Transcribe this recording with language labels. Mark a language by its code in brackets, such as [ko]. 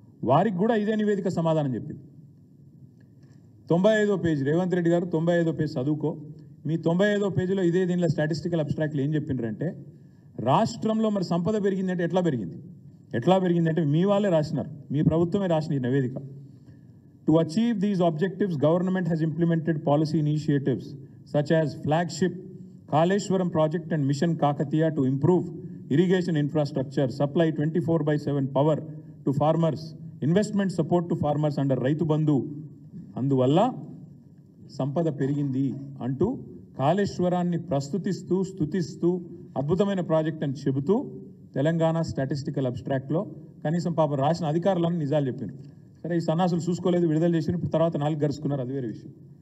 [te] వారికి కూడా ఇదే నివేదిక సమాధానం చెప్పింది. 95వ పేజీ రేవంత్ రెడ్డి గారు 95వ పేజీ చదువుకో. మీ 95వ పేజీలో ఇదే దీనిలో స్టాటిస్టికల్ అబ్స్ట్రాక్ట్లు ఏం చెప్పిండ్రంటే రాష్ట్రంలో మరి సంపద పెరిగిందంటే ఎట్లా పెరిగిందంటే మీ వాళ్ళే రాసినారు, మీ ప్రభుత్వమే రాసిన ఈ నివేదిక. [en] To achieve these objectives, government has implemented policy initiatives such as flagship Kaleshwaram project and Mission Kakatiya to improve irrigation infrastructure, supply 24/7 power to farmers, investment support to farmers under Raitu Bandhu. [te] అందువల్ల సంపద పెరిగింది అంటూ కాళేశ్వరాన్ని స్తుతిస్తూ అద్భుతమైన project అని చెబుతూ Telangana statistical అబ్స్ట్రాక్ట్లో కనీసం పాప రాసిన అధికారులను నిజాలు చెప్పారు. సరే, ఈ సన్నాసులు చూసుకోలేదు, విడుదల చేసిన తర్వాత 4 గరుచుకున్నారు, అది వేరే విషయం.